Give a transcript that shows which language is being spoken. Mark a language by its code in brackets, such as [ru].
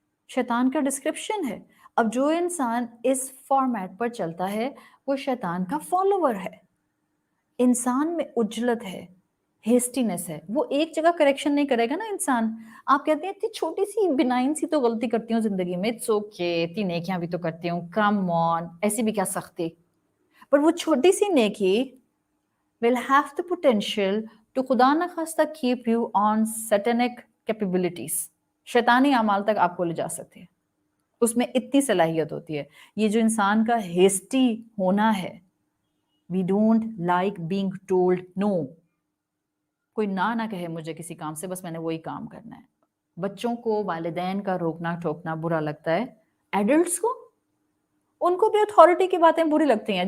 [hi] शैतान का डिस्क्रिप्शन है. अब जो इंसान इस फॉर्मेट पर चलता है वो शैतान का फॉलोवर है. इंसान में उजलत है, हेस्टीनेस है, वो एक जगह करेक्शन नहीं करेगा ना इंसान. आप कहते हैं इतनी छोटी सी बिनाइन सी तो गलती करती हूँ जिंदगी में, [en] it's okay, [hi] इतनी नेकियां भी तो करती हूँ, [en] come on, [hi] ऐसी भी क्या सख्ती. पर वो छोटी सी नेकी [en] will have the potential to [hi] खुदा न खास्ता [en] keep you on satanic capabilities. [hi] शैतानी अमाल तक आपको ले जा सकती है, उसमें इतनी सलाहियत होती है. ये जो इंसान का हेस्टी होना है, [en] we don't like being told no. [hi] कोई ना कहे मुझे किसी काम से, बस मैंने वही काम करना है. बच्चों को वालिदैन का रोकना टोकना बुरा लगता है, एडल्ट्स को उनको भी अथॉरिटी की बातें बुरी लगती हैं.